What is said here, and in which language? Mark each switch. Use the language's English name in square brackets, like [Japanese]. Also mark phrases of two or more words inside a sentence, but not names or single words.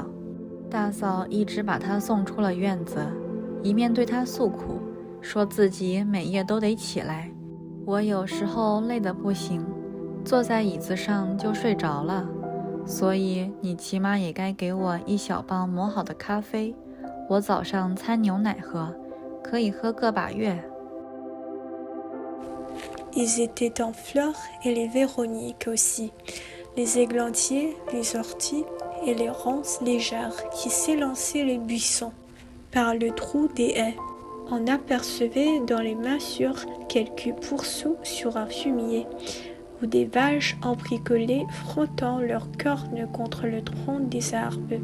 [Chinese] 大嫂一直把她送出了院子，一面对她诉苦，说自己每夜都得起来，我有时候累得不行，坐在椅子上就睡着了，所以你起码也该给我1小磅磨好的咖啡，我早上掺牛奶喝，可以喝个把月。 [French] Ils étaient en fleurs et les véroniques aussi, les églantiers, les orties et les ronces légères qui s'élançaient les buissons. Par le trou des haies, on apercevait dans les massures quelques pourceaux sur un fumier, ou des vaches embricolées frottant leurs cornes contre le tronc des arbres.